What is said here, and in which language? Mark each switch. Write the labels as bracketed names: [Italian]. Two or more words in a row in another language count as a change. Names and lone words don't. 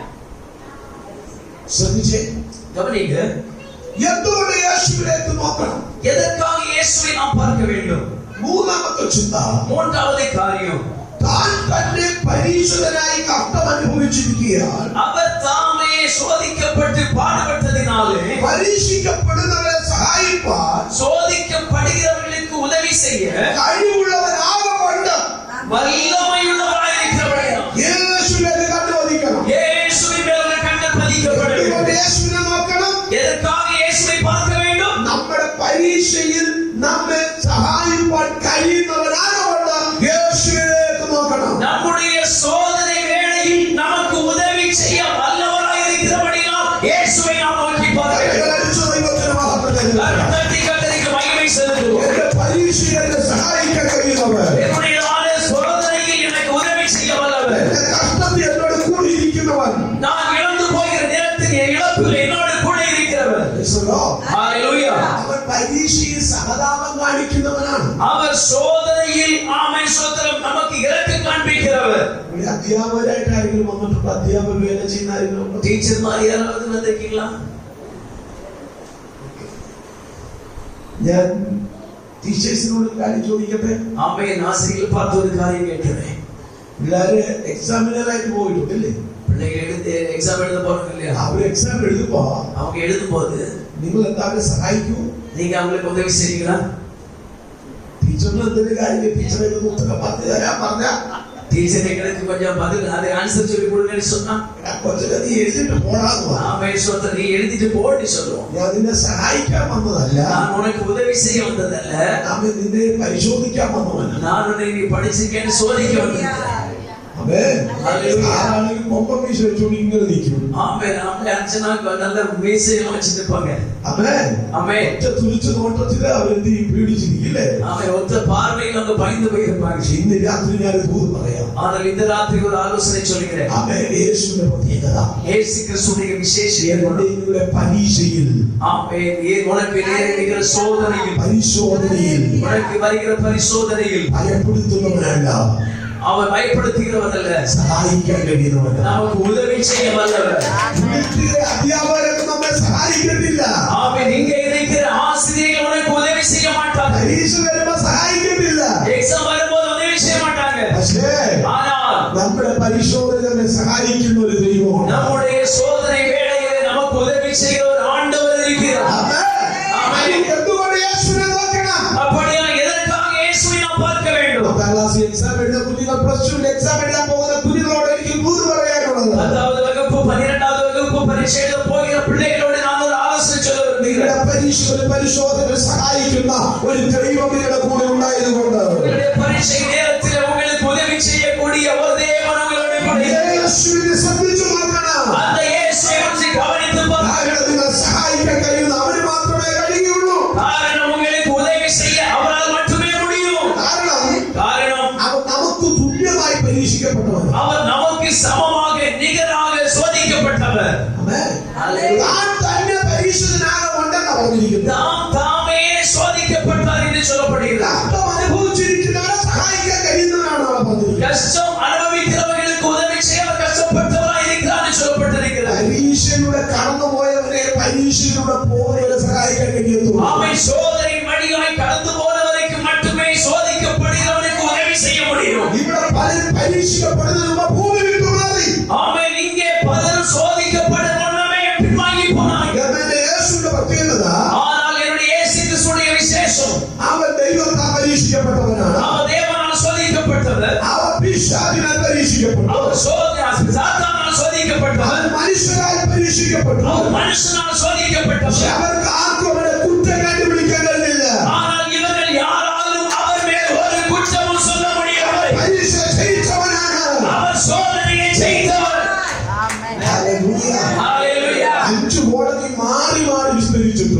[Malayalam] ശ്രദ്ധിച്ചേ, [Tamil] கவனிங்க, [Malayalam] എന്തുകൊണ്ട് യേശുവിലേക്ക് നോക്കണം? [Tamil] எதற்காக இயேசுவை நாம் பார்க்க வேண்டும்? [Malayalam] മൂന്നാമത്തെ ചിന്ത, [Tamil] மூன்றாவது காரியம், [Malayalam] താൻ തന്നെ പരീക്ഷിതനായി കഷ്ടം അനുഭവിച്ചിരിക്കുകയാൽ [Tamil] அவர் தாமே சோதிக்கப்பட்டு பாடுபட்டதினாலே [Malayalam] പരീക്ഷിക്കപ്പെടുന്നവരെ സഹായിപ്പാൻ [Tamil] சோதிக்கப்படுகிறவர்களுக்கு உதவி செய்ய [Malayalam] കഴിവുള്ളവനാകൊണ്ട് [Tamil] வல்லமையுள்ளவராயிருக்கிறவர்கள் [Malayalam] യേശുവിനെ കണ്ടുവദിക്കണം. [Tamil] இயேசுவின் மேல் உள்ள கண்கள் பதிக்கப்பட வேண்டும். [Malayalam] എന്തുകൊണ്ട് യേശുവിനെ നോക്കണം? [Tamil] எதற்காக இயேசுவை பார்க்க வேண்டும்? [Malayalam] നമ്മുടെ പരീക്ഷയിൽ നമ്മെ സഹായിപ്പാൻ കഴിയുന്നവനാകൊണ്ട് യേശുവിലേക്ക് നോക്കണം. [Tamil] நம்முடைய சோதனை வேளையில் நமக்கு உதவி செய்ய வல்லவராயிருக்கிறபடியால் இயேசுவை நாம் நோக்கி பார்க்க வேண்டும். [Malayalam] കൈകളടിച്ച് ദൈവത്തിന് മഹത്വം തരുക. [Tamil] கர்த்தருக்கு கர்த்தருக்கு மகிமை செலுத்துவோம். [Malayalam] എന്റെ പരീക്ഷയിൽ എന്നെ സഹായിക്കാൻ കഴിയുന്നവർ, [Tamil] என்னுடைய சோதனையில் எனக்கு உதவி செய்ய வல்லவர், [Malayalam] എന്റെ കഷ്ടത്തിൽ എന്നോട് കൂടിയിരിക്കുന്നവൻ, [Tamil] நான் இழந்து போகிற நேரத்தில் என் இழப்பில் என்னோடு கூட இருக்கிறவர். ஹalleluya. [Malayalam] അവൻ പരീക്ഷയിൽ സഹതാപം കാണിക്കുന്നവനാണ്. [Tamil] அவர் சோதனையில் ஆமென் ஸ்தோத்திரம் நமக்கு இரக்கம் காண்பிக்கிறவர். [Malayalam] ഇവിടെ അധ്യാപകരായിട്ട് ആരെങ്കിലും വന്നിട്ടുണ്ടോ? അധ്യാപക വേല ചെയ്യുന്ന ആരെങ്കിലും ഉണ്ടോ? [Tamil] டீச்சர்மார் யாராவது வந்திருக்கீங்களா? [Malayalam] ഞാൻ ടീച്ചേഴ്സിനോട് കാര്യം ചോദിക്കട്ടെ. [Tamil] ஆமென். ஆசிரியர்கள் பார்த்து ஒரு காரியம் கேட்கிறேன். [Malayalam] പിള്ളേര് എക്സാമിനറായിട്ട് പോയിട്ടുണ്ടല്ലേ? [Tamil] பிள்ளைகள் எக்ஸாம் எழுத போறாங்க இல்லையா? [Malayalam] അവര് എക്സാം എഴുതുമ്പോ [Tamil] அவங்க எழுதும் போது [Malayalam] നിങ്ങൾ എന്തായാലും സഹായിക്കൂ. [Tamil] நீங்க அவங்களுக்கு உதவி செய்வீங்களா? [Malayalam] ടീച്ചറിന് എന്തെങ്കിലും കാര്യം ടീച്ചറെ പുസ്തകം പറഞ്ഞു തരാൻ പറഞ്ഞ [Tamil] டீச்சர் எங்களுக்கு கொஞ்சம் பதில் அது ஆன்சர் சொல்லி கொடுங்கன்னு சொன்னா [Malayalam] കൊച്ചിനെ നീ എഴുതിട്ട് പോടാന്ന് പറഞ്ഞു. [Tamil] ஆமென் ஸ்தோத்திரம், நீ எழுதிட்டு போன்னு சொல்லுவோம். [Malayalam] ഞാൻ നിന്നെ സഹായിക്കാൻ വന്നതല്ല, [Tamil] நான் உனக்கு உதவி செய்ய வந்ததல்ல, [Malayalam] ഞാൻ നിന്നെ പരിശോധിക്കാൻ വന്നവനാണ്. [Tamil] நான் உன்னை நீ படிச்சிருக்கேன்னு சோதிக்க வந்திருக்கிறேன். [Malayalam] ആരാണെങ്കിൽ കൊമ്പം വീശ വെച്ചോണ്ട് ഇങ്ങനെ നിൽക്കും. [Tamil] ஆமென். ஆமென். அர்ச்சனா நல்ல மீசையெல்லாம் வச்சிட்டு இருப்பாங்க. [Malayalam] ആമേൻ. [Tamil] ஆமென். [Malayalam] ഒറ്റ തുറിച്ച നോട്ടത്തില് അവരെന്ത് പേടിച്ചിരിക്കില്ലേ? [Tamil] ஆமென். ஒத்த பார்வையில் அவங்க பயந்து போயிருப்பாங்க. [Malayalam] ഇന്ന് രാത്രി ഞാൻ ദൂത് പറയാം. [Tamil] ஆனால் இந்த ராத்திரி ஒரு ஆலோசனை சொல்கிறேன். [Malayalam] ആമേൻ. യേശുവിന്റെ പ്രത്യേകത, [Tamil] இயேசு கிறிஸ்துவின் விசேஷம் [Malayalam] നിങ്ങളുടെ പരീക്ഷയിൽ, [Tamil] ஆமென். உனக்கு நேரிடுகிற சோதனையில், [Malayalam] പരിശോധനയിൽ [Tamil] உனக்கு வருகிற பரிசோதனையில் [Malayalam] ഭയപ്പെടുത്തുന്നവനല്ല, [Tamil] அவர் பயப்படுத்துகிறவரல்ல, [Malayalam] സഹായിക്കാൻ കഴിയുന്നവനാണ്. [Tamil] நமக்கு உதவி செய்ய வல்லவர். [Malayalam] വീട്ടിലെ അധ്യാപകരൊക്കെ നമ്മെ സഹായിക്കത്തില്ല. [Tamil] ஆமென். இங்கே இருக்கிற ஆசிரியர்கள் உனக்கு உதவி செய்ய மாட்டாங்க. [Malayalam] പരീക്ഷ വരുമ്പോ സഹായിക്കത്തില്ല. [Tamil] எக்ஸாம் வரும்போது உதவி செய்ய மாட்டாங்க. [Malayalam] പക്ഷേ [Tamil] ஆனால் [Malayalam] നമ്മുടെ പരിശോധന നമ്മെ സഹായിക്കുന്ന ഒരു ദൈവമുണ്ട്. [Tamil] நம்முடைய சோதனை வேளையிலே நமக்கு உதவி செய்கிற ஒரு ஆண்டவர் இருக்கிறார். [Malayalam] ആമേൻ. എന്തുകൊണ്ട് യേശുവിനെ നോക്കണം? [Tamil] அப்படியா எதற்காக இயேசுவை நாம் பார்க்க வேண்டும்? [Malayalam] 10ാം ക്ലാസ് എക്സാം എഴുതുന്ന കുഞ്ഞുങ്ങൾ, [English] plus two exam [Malayalam] എഴുതാൻ പോകുന്ന കുഞ്ഞുങ്ങളോട് എനിക്ക് ദൂത് പറയാനുള്ളത്, [Tamil] 10வது வகுப்பு 12வது வகுப்பு பரீட்சை எழுத போகிற பிள்ளைகளோடு நான் ஒரு ஆலோசனை சொல்ல [Malayalam] നിങ്ങളുടെ [Tamil] விரும்புகிறேன். [Malayalam] പരീക്ഷകൾ പരിശോധന സഹായിക്കുന്ന ഒരു ദൈവം നിങ്ങളുടെ കൂടെ ഉണ്ടായതുകൊണ്ട് [Tamil] உங்களுடைய பரீட்சை நேரத்தில் உங்களுக்கு உதவி செய்யக்கூடிய ஒரு தேவன் உங்களோடு கூட இருக்கிறார். [Malayalam] യേശുവിനെ ശ്രദ്ധിച്ചു നോക്കണം. [Tamil] அந்த இயேசுவை பற்றி கவனித்து பாருங்கள். [Malayalam] കാരണം നിങ്ങൾ സഹായിക്കാൻ കഴിയുന്ന അവന് മാത്രമേ കഴിയുള്ളൂ. [Tamil] காரணம் உங்களுக்கு உதவி செய்ய அவரால் மட்டுமே முடியும். காரணம் [Malayalam] അവൻ നമുക്ക് തുല്യമായി പരീക്ഷിക്കപ്പെട്ടവൻ. [Tamil] அவர் நமக்கு சமமாக நிகராக சோதிக்கப்பட்டவர். [Malayalam] ആമേൻ. [Tamil] ஹalleluya. [Malayalam] താൻ തന്നെ പരീക്ഷിതനാകെ ഉണ്ടെന്ന് പറഞ്ഞിരിക്കുന്നു. [Tamil] தாம் தாமே சோதிக்கப்பட்டார் என்று சொல்லப்படுகிறது. [Malayalam] കഷ്ടം അനുഭവിച്ചിരിക്കുന്നവരെ സഹായിക്കാൻ കഴിയുന്നവനാണ് അവിടെ പറഞ്ഞിരിക്കുന്നത്. [Tamil] கஷ்டம் அனுபவிக்கிறவர்களுக்கு உதவி செய்ய அவர் கஷ்டப்பட்டவராய் இருக்கிறார் என்று சொல்லப்பட்டிருக்கிறது. [Malayalam] പരീക്ഷയിലൂടെ കടന്നുപോയവരെ പരീക്ഷയിലൂടെ പോകുന്നവരെ സഹായിക്കാൻ കഴിയത്തുള്ളൂ. [Tamil] ஆமென். சோதனை வழியாய் கடந்து போனவருக்கு மட்டுமே சோதிக்கப்படுகிறவனுக்கு உதவி செய்ய முடியும். [Malayalam] ഇവിടെ പലരും പരീക്ഷിക്കപ്പെടുന്നതിന് മുമ്പ് ഭൂമി വിട്ടു മാറി. [Tamil] ஆமென். இங்கே பலரும் சோதிக்கப்படும் முன்னமே பின்வாங்கி போனாங்க. [Malayalam] എന്നെ യേശുവിന്റെ പ്രത്യേകത, [Tamil] ஆனால் என்னுடைய இயேசு கிறிஸ்துவின் விசேஷம், [Malayalam] അവൻ ദൈവത്താൽ പരീക്ഷിക്കപ്പെട്ടവനാണ്. [Tamil] அவர் தேவனால் சோதிக்கப்பட்டவர். [Malayalam] അവൻ പിശാചിനാൽ പരീക്ഷിക്കപ്പെട്ടു. [Tamil] அவர் சாத்தானால் சோதிக்கப்பட்டவர். [Malayalam] അവൻ മനുഷ്യരാൽ പരീക്ഷിക്കപ്പെട്ടു. [Tamil] அவர் மனுஷனால் சோதிக்கப்பட்டவர். [Malayalam] അവർക്ക് ആർക്കും അവനെ കുറ്റം കണ്ടുപിടിക്കാൻ കഴിഞ്ഞില്ല. [Tamil] ஆனால் இவர்கள் யாராலும் அவர் மேல் ஒரு குற்றமும் சொல்ல முடியவில்லை. [Malayalam] പരീക്ഷ ജയിച്ചവനാണ്. [Tamil] அவர் சோதனையை செய்தவர். [Malayalam] ഹല്ലേലൂയ. [Tamil] ஹalleluya. [Malayalam] 5 കോടതി മാറി മാറി വിസ്തരിച്ചിട്ടു.